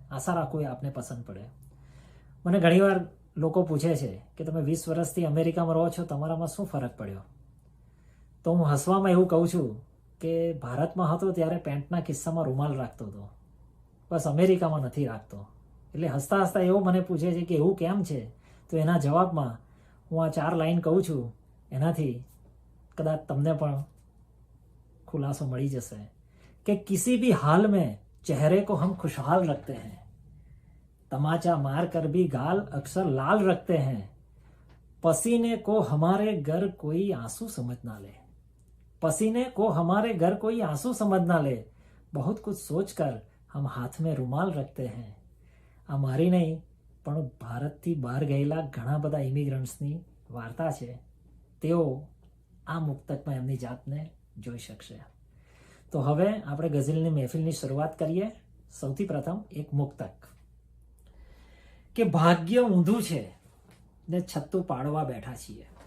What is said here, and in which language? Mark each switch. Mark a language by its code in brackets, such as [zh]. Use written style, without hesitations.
[gu] આશા રાખું એ આપને પસંદ પડે. મને ઘણીવાર લોકો પૂછે છે કે તમે 20 વર્ષથી અમેરિકામાં રહો છો, તમારામાં શું ફરક પડ્યો? તો હું હસવામાં એવું કહું છું કે ભારતમાં હતો ત્યારે પેન્ટના ખિસ્સામાં રૂમાલ રાખતો હતો, બસ અમેરિકામાં નથી રાખતો. એટલે હસતા હસતા એવું મને પૂછે છે કે એવું કેમ છે? તો એના જવાબમાં હું આ 4 લાઈન કહું છું. એનાથી કદાચ તમને પણ [hi] खुलासा मड़ी जैसे कि किसी भी हाल में चेहरे को हम खुशहाल रखते हैं, तमाचा मार कर भी गाल अक्सर लाल रखते हैं, पसीने को हमारे घर कोई आंसू समझ ना ले, पसीने को हमारे घर कोई आंसू समझ ना ले, बहुत कुछ सोचकर हम हाथ में रुमाल रखते हैं. [gu] આ મારી નહીં પણ ભારતથી બહાર ગયેલા ઘણા બધા ઇમિગ્રન્ટ્સની વાર્તા છે. તેઓ આ મુક્તકમાં એમની જાતને જોઈ શકશે. તો હવે આપણે ગઝલની મહેફિલની શરૂઆત કરીએ. સૌથી પ્રથમ એક મુક્તક કે ભાગ્ય ઊંધું છે ને છત્તું પાડવા બેઠા છીએ.